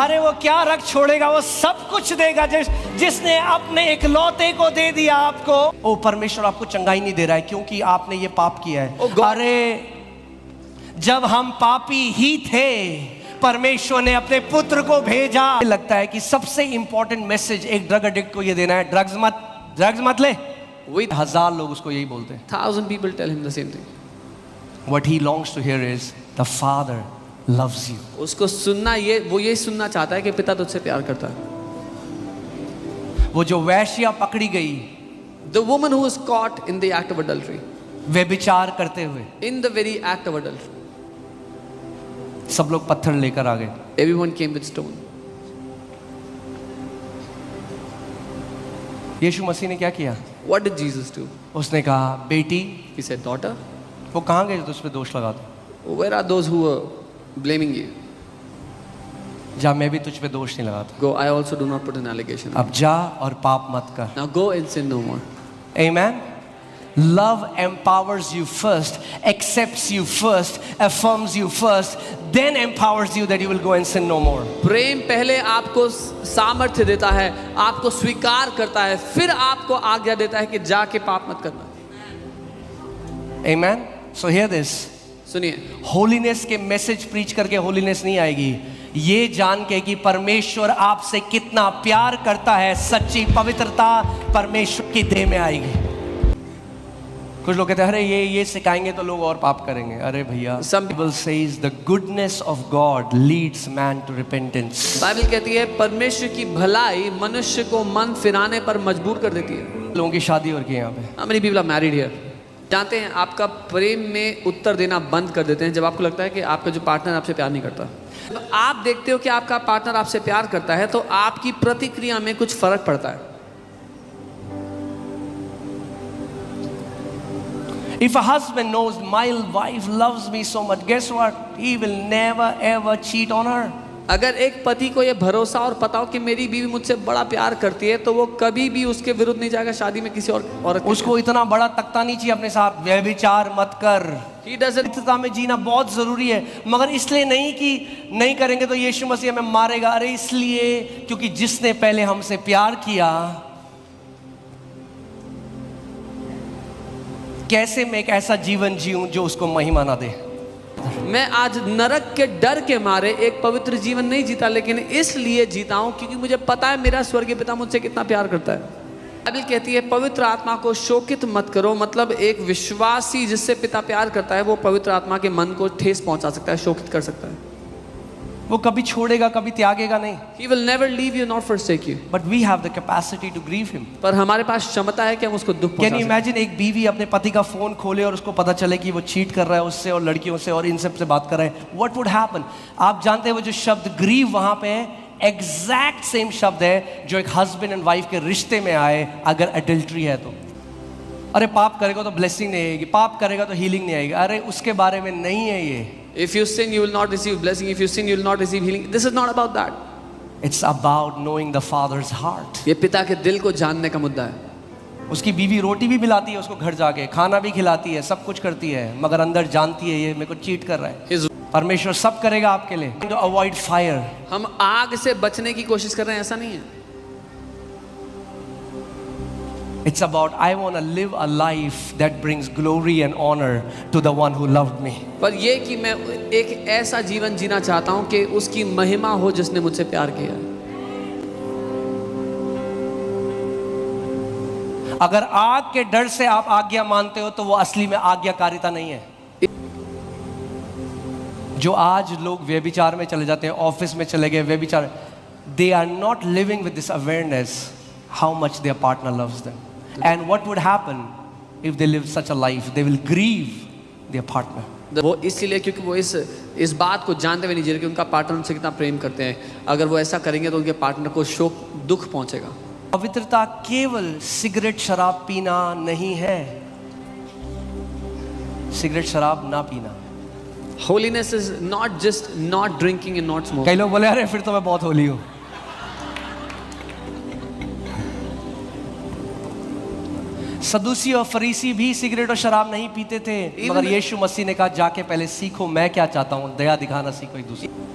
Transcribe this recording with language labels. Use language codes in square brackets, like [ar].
[hi] अरे वो क्या रख छोड़ेगा, वो सब कुछ देगा। जिसने अपने इकलौते को दे दिया आपको, ओ परमेश्वर आपको चंगाई नहीं दे रहा है क्योंकि आपने ये पाप किया है। अरे जब हम पापी ही थे परमेश्वर ने अपने पुत्र को भेजा। लगता है कि सबसे इंपॉर्टेंट मैसेज एक ड्रग एडिक्ट को ये देना है, ड्रग्स मत ले। 1000 लोग उसको यही बोलते हैं। [en] 1000 people tell him the same thing. What he longs to hear is the Father loves you. [hi] उसको सुनना वो ये सुनना चाहता है कि पिता तुझसे प्यार करता है। वो जो वैश्या पकड़ी गई, [en] The woman who was caught in the act of adultery, [hi] व्यभिचार करते हुए, [en] in the very act of adultery, [hi] सब लोग पत्थर लेकर आ गए। [en] everyone came with stone. [hi] यीशु मसीह ने क्या किया? [en] What did Jesus do? [hi] उसने कहा बेटी, [en] He said, daughter, [hi] वो कहाँ गए जो तुझ पे दोष लगा दो? [en] where are those who were blaming you? [hi] जा, मैं भी तुझ पे दोष नहीं लगाता। [en] Go, I also do not put an allegation. [hi] अब जा और पाप मत कर। [en] Now go and sin no more. Amen. Love empowers you first, accepts you first, affirms you first, then empowers you that you will go and sin no more. [hi] प्रेम पहले आपको सामर्थ्य देता है, आपको स्वीकार करता है, फिर आपको आज्ञा देता है कि जाके पाप मत करना। [en] Amen. So hear this. [hi] सुनिए, होलीनेस के मैसेज प्रीच करके होलीनेस नहीं आएगी, ये जान के कि परमेश्वर आपसे कितना प्यार करता है, सच्ची पवित्रता परमेश्वर की देह में आएगी। कुछ लोग कहते हैं अरे ये सिखाएंगे तो लोग और पाप करेंगे। अरे भैया, [en] Some Bible says the goodness of God leads man to repentance. [hi] Bible कहती है परमेश्वर की भलाई मनुष्य को मन फिराने पर मजबूर कर देती है। लोगों की शादी हो रही है यहाँ पे। [en] How many people are married here? [hi] जानते हैं आपका प्रेम में उत्तर देना बंद कर देते हैं जब आपको लगता है कि आपका जो पार्टनर आपसे प्यार नहीं करता। जब आप देखते हो कि आपका पार्टनर आपसे प्यार करता है तो आपकी प्रतिक्रिया में कुछ फर्क पड़ता है। [en] If a husband knows my wife loves me so much, guess what? He will never ever cheat on her. [hi] अगर एक पति को ये भरोसा और पता हो कि मेरी बीवी मुझसे बड़ा प्यार करती है तो वो कभी भी उसके विरुद्ध नहीं जाएगा शादी में किसी और औरत। उसको इतना बड़ा तख्ता नहीं चाहिए अपने साथ, व्यभिचार मत कर। [en] He doesn't. [hi] पवित्रता में जीना बहुत जरूरी है, मगर इसलिए नहीं कि नहीं करेंगे तो यीशु मसीह हमें मारेगा। अरे इसलिए क्योंकि जिसने पहले हमसे प्यार किया, कैसे मैं एक ऐसा जीवन जीऊं जो उसको महिमा ना दे। मैं आज नरक के डर के मारे एक पवित्र जीवन नहीं जीता, लेकिन इसलिए जीता हूं क्योंकि मुझे पता है मेरा स्वर्गीय पिता मुझसे कितना प्यार करता है। बाइबल कहती है पवित्र आत्मा को शोकित मत करो, मतलब एक विश्वासी जिससे पिता प्यार करता है वो पवित्र आत्मा के मन को ठेस पहुंचा सकता है, शोकित कर सकता है। वो कभी छोड़ेगा, कभी त्यागेगा नहीं। [en] He will never leave you nor forsake you. But we have the capacity to grieve him. [hi] पर हमारे पास क्षमता है कि हम उसको दुख [en] Can [hi] पहुंचा [en] you [hi] सकें। imagine एक बीवी अपने पति का फोन खोले और उसको पता चले कि वो चीट कर रहा है उससे और लड़कियों से और इन सब से बात कर रहा है? [en] What would happen? [hi] आप जानते हैं वो जो शब्द ग्रीव वहां पे है, एग्जैक्ट सेम शब्द है जो एक हस्बैंड एंड वाइफ के रिश्ते में आए अगर एडल्ट्री है तो। अरे पाप करेगा तो ब्लेसिंग नहीं आएगी, पाप करेगा तो हीलिंग नहीं आएगी। अरे उसके बारे में नहीं है ये। [en] If you sin, you will not receive blessing. If you sin, you will not receive healing. This is not about that. It's about knowing the father's heart. [hi] ये पिता के दिल को जानने का मुद्दा है। उसकी बीवी रोटी भी मिलाती है उसको घर जाके, खाना भी खिलाती है, सब कुछ करती है, मगर अंदर जानती है ये मेरे को चीट कर रहा है। [en] His- [hi] परमेश्वर सब करेगा आपके लिए। [en] To avoid fire. [hi] हम आग से बचने की कोशिश कर रहे हैं, ऐसा नहीं है। [en] It's about I want to live a life that brings glory and honor to the one who loved me. [hi] पर ये कि मैं एक ऐसा जीवन जीना चाहता हूं कि उसकी महिमा हो जिसने मुझसे प्यार किया है। अगर आग के डर से आप आज्ञा मानते हो तो वो असली में आज्ञाकारिता नहीं है। जो आज लोग व्यभिचार में चले जाते हैं, ऑफिस में चले गए व्यभिचार, [en] they are not living with this awareness how much their partner loves them. And what would happen if they live such a life? They will grieve their partner. [hi] वो इसलिए क्योंकि वो इस बात को जानते हुए नहीं जी रहे कि उनका पार्टनर उनसे कितना प्रेम करते हैं। अगर वो ऐसा करेंगे तो उनके पार्टनर को शोक दुख पहुंचेगा। पवित्रता केवल सिगरेट शराब पीना नहीं है, सिगरेट शराब ना पीना। [en] Holiness is not just not drinking and not smoking. [hi] कई लोग बोले अरे फिर तो मैं बहुत होली हूं। सदूसी और फरीसी भी सिगरेट और शराब नहीं पीते थे, मगर यीशु मसीह ने कहा जाके पहले सीखो मैं क्या चाहता हूं, दया दिखाना सीखो एक दूसरे।